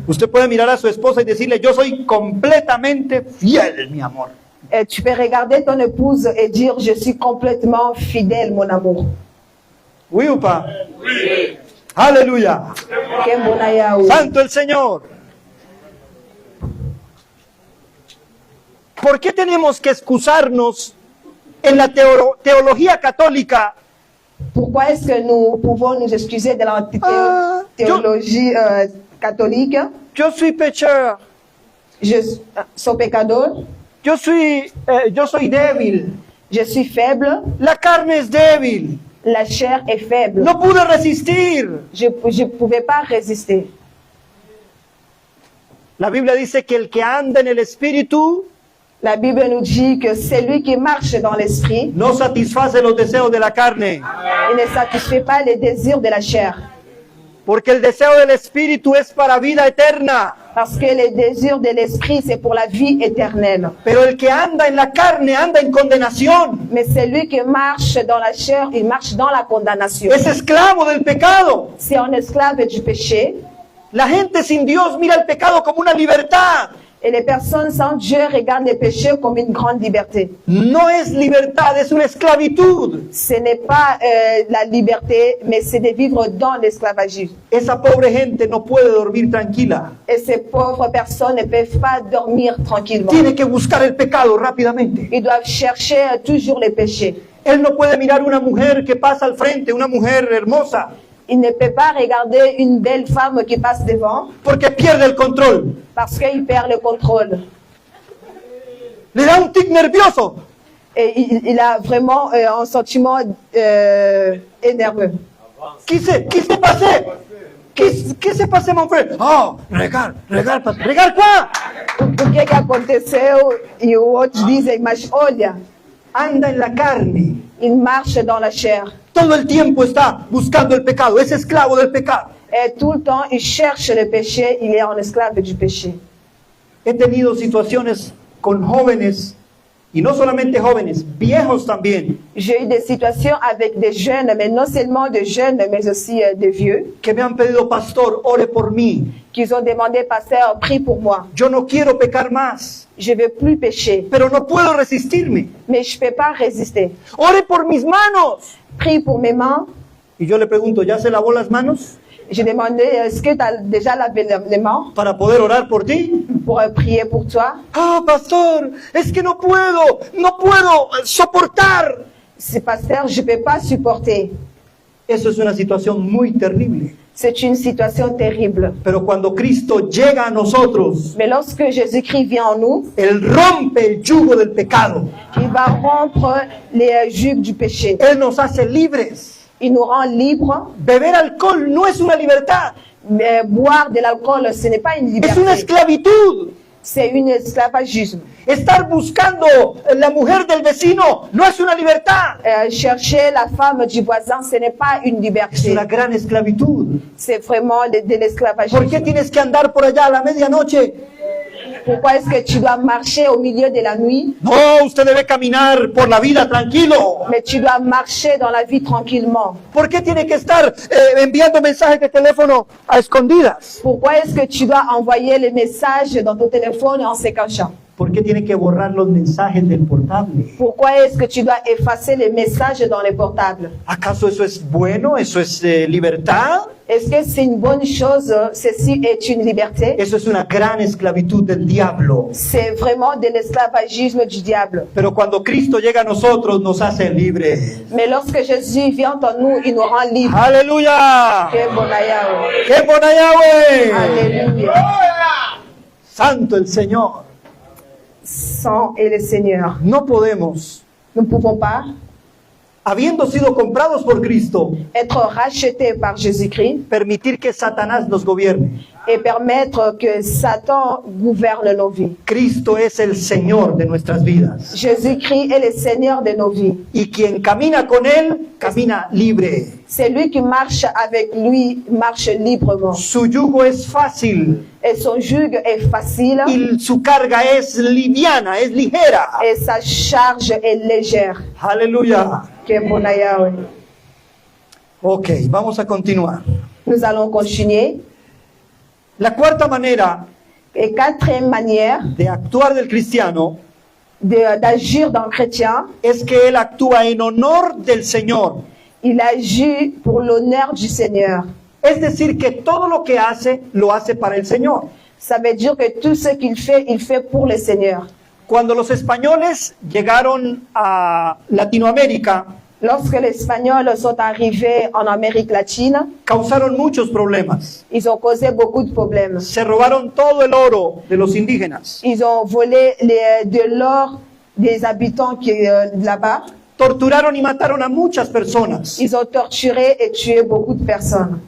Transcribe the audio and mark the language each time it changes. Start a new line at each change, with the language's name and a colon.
Spanish: Usted puede mirar a su esposa y decirle, yo soy completamente fiel, mi amor.
French: Et tu peux regarder ton épouse et dire, je suis complètement fidèle, mon amour. Oui ou pas? Oui. Aleluya.
Spanish: Santo el Señor. ¿Por qué tenemos que excusarnos en la teología católica?
French: Pourquoi est-ce que nous pouvons nous excuser de la théologie catholique,
Spanish: yo soy pecador, soy pecador, yo soy débil,
French: je suis faible,
Spanish: la carne es débil,
French: la chair est faible.
Spanish: no pude resistir.
French: Je ne pouvais pas résister.
Spanish: La Biblia dice que el que anda en el Espíritu
French: La Bible nous dit que celui qui marche dans l'esprit,
Spanish: no satisface los deseos de la carne,
French: il ne satisfait pas les désirs de la chair.
Spanish: porque el deseo del Espíritu es para vida eterna.
French: Parce que les désirs de l'esprit, c'est pour la vie éternelle.
Spanish: Pero el que anda en la carne anda en condenación.
French: Mais celui qui marche dans la chair, il marche dans la condamnation.
Spanish: Es esclavo del pecado.
French: C'est un esclave du péché.
Spanish: La gente sin Dios mira el pecado como una libertad.
French: Et les personnes sans Dieu regardent les péchés comme une grande liberté.
Spanish: No es libertad, es una esclavitud.
French: Ce n'est pas la liberté, mais c'est de vivre dans l'esclavagisme.
Spanish: Esa pobre gente no puede dormir tranquila.
French: Et ces pauvres personnes ne peuvent pas dormir tranquillement.
Spanish: Tiene que buscar el pecado rápidamente.
French: Ils doivent chercher toujours les péchés.
Spanish: Él no puede mirar una mujer que pasa al frente, una mujer hermosa,
French: Il ne peut pas regarder une belle femme qui passe devant
Spanish: porque pierde el control.
French: parce qu'il perd le contrôle.
Spanish: Le da un tic nervioso.
French: Et il a vraiment un sentiment énerveux.
Spanish: ¿Qué se pase? ¿Qué se pase,
French: mon frère? Oh, regar quoi?
Portuguese: O que aconteceu? E o outro dizem, mas olha,
Spanish: Anda en la carne.
French: il marche dans la chair.
Spanish: Todo el tiempo está buscando el pecado, es esclavo del pecado.
French: Et tout le temps, il cherche le péché, il est un esclave du péché.
Spanish: He tenido situaciones con jóvenes, y no solamente jóvenes, viejos también,
French: J'ai eu des situations avec des jeunes, mais non seulement des jeunes, mais aussi des vieux,
Spanish: que me han pedido, pastor, ore por mí.
French: qui ont demandé, pasteur, prie pour moi.
Spanish: Yo no quiero pecar más,
French: Je ne veux plus pécher,
Spanish: pero no puedo resistirme.
French: mais je ne peux pas résister.
Spanish: Ore por mis manos.
French: Prie pour mes mains.
Spanish: Y yo le pregunto, ¿ya se lavó las manos
French: J'ai demandé, est-ce que tu as déjà lavé les mains
Spanish: para poder orar por ti?
French: pour prier pour toi?
Spanish: Ah, pastor, es que no puedo soportar.
French: C'est pasteur, je ne peux pas supporter.
Spanish: Eso es una situación muy terrible.
French: C'est une situation terrible.
Spanish: Pero cuando Cristo llega a nosotros,
French: Mais lorsque Jésus-Christ vient en nous,
Spanish: Él rompe el yugo del pecado.
French: il va rompre les jugs du péché.
Spanish: Él nos hace libres.
French: Il nous rend libres.
Spanish: Beber alcohol no es una libertad,
French: Mais boire de l'alcool, ce n'est pas une
Spanish: es una esclavitud.
French: C'est un esclavagisme.
Spanish: Estar buscando la mujer del vecino no es una libertad,
French: Chercher la femme du voisin, ce n'est pas une
Spanish: es
French: liberté.
Spanish: una gran esclavitud.
French: C'est vraiment de
Spanish: ¿Por qué
French: l'esclavagisme.
Spanish: tienes que andar por allá a la medianoche?
French: Pourquoi est-ce que tu dois marcher au milieu de la nuit?
Spanish: No, usted debe caminar por la vida tranquilo.
French: Mais tu dois marcher dans la vie tranquillement.
Spanish: ¿Por qué tiene que estar enviando mensajes de teléfono a escondidas?
French: Pourquoi est-ce que tu dois envoyer les messages dans ton téléphone en se cachant?
Spanish: ¿Por qué tiene que borrar los mensajes del portable?
French: Pourquoi est-ce que tu dois effacer les messages dans les portables?
Spanish: ¿Acaso eso es bueno? ¿Eso es libertad?
French: Est-ce que c'est une bonne chose? Ceci est une liberté?
Spanish: Eso es una gran esclavitud del diablo.
French: C'est vraiment de l'esclavagisme du diable.
Spanish: Pero cuando Cristo llega a nosotros, nos hace libres.
French: Mais lorsque Jésus vient en nous, il nous rend libres.
Spanish: ¡Aleluya!
French: Que bon Yahweh.
Spanish: ¡Qué buena Yahweh!
French: Alléluia.
Spanish: Santo el Señor.
French: Saint est le Seigneur.
Spanish: No podemos,
French: Nous ne pouvons pas
Spanish: habiendo sido comprados por Cristo,
French: être rachetés par Jésus-Christ
Spanish: permitir que Satanás nos gobierne.
French: et permettre que Satan gouverne nos vies.
Spanish: Cristo es el Señor de nuestras vidas.
French: Jésus-Christ est le Seigneur de nos vies.
Spanish: Y quien camina con Él, camina libre.
French: C'est lui qui marche avec lui, marche librement.
Spanish: Su yugo es fácil
French: Et son joug est facile
Spanish: y su carga es liviana, es ligera.
French: et sa charge est légère.
Spanish: Aleluya.
French: Que bon Yahweh.
Spanish: Ok, vamos a continuar.
French: Nous allons continuer.
Spanish: La cuarta manera
French: Et quatrième manière
Spanish: de actuar del cristiano
French: d'agir dans le chrétien,
Spanish: es que él actúa en honor del Señor.
French: il agit pour l'honneur du Seigneur.
Spanish: Es decir, que todo lo que hace, lo hace para el Señor.
French: Ça veut dire que tout ce qu'il fait pour le Seigneur.
Spanish: Cuando los españoles llegaron a Latinoamérica,
French: Lorsque les Espagnols sont arrivés en Amérique latine,
Spanish: causaron muchos problemas.
French: ils ont causé beaucoup de problèmes.
Spanish: Se robaron todo el oro de los indígenas.
French: Ils ont volé de l'or des habitants qui là-bas.
Spanish: Torturaron y mataron a muchas personas.
French: Ils ont torturé et tué beaucoup de personnes.